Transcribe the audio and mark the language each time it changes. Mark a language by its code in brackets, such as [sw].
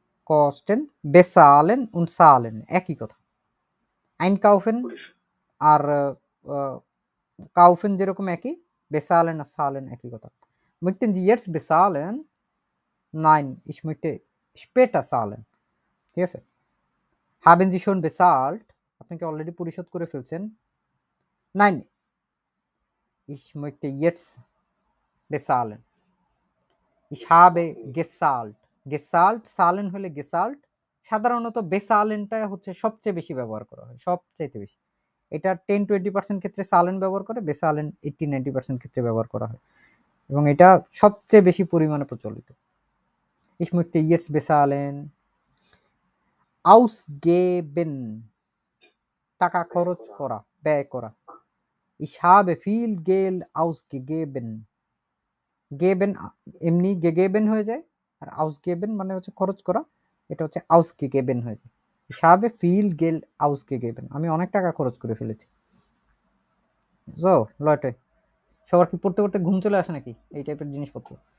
[bn] কস্টেন বেসালেন und zahlen একই কথা। einkaufen আর কাউফেন যেরকম একই, বেসালেন আর সালেন একই কথা। [de] möchten Sie jetzt bezahlen? Nein, ich möchte später zahlen। [bn] ঠিক আছে? [de] haben Sie schon bezahlt? [bn] আপনি কি অলরেডি পরিশোধ করে ফেলছেন? [de] Nein, ich möchte jetzt bezahlen। ich habe gezahlt। gezahlt, zahlen হলে gezahlt। [bn] সাধারণত বেসালেনটা হচ্ছে সবচেয়ে বেশি ব্যবহার করা হয়, সবচাইতে বেশি। এটা 10-20% ক্ষেত্রে সালেন ব্যবহার করে, বেসালেন 80-90% ক্ষেত্রে ব্যবহার করা হয়, এবং এটা সবচেয়ে বেশি পরিমাণে প্রচলিত। [de] Ich möchte jetzt bezahlen। [bn] ausgeben টাকা খরচ করা, ব্যয় করা। [de] ich habe viel Geld ausgegeben। [bn] geben এমনি gegeben হয়ে যায়, আর ausgeben মানে হচ্ছে খরচ করা, এটা হচ্ছে ausgegeben হয়ে যায়। [de] ich habe viel Geld ausgegeben, [bn] আমি অনেক টাকা খরচ করে ফেলেছি। সো লয়টে সবার কি পড়তে পড়তে ঘুম চলে আসে নাকি এই টাইপের জিনিসপত্র?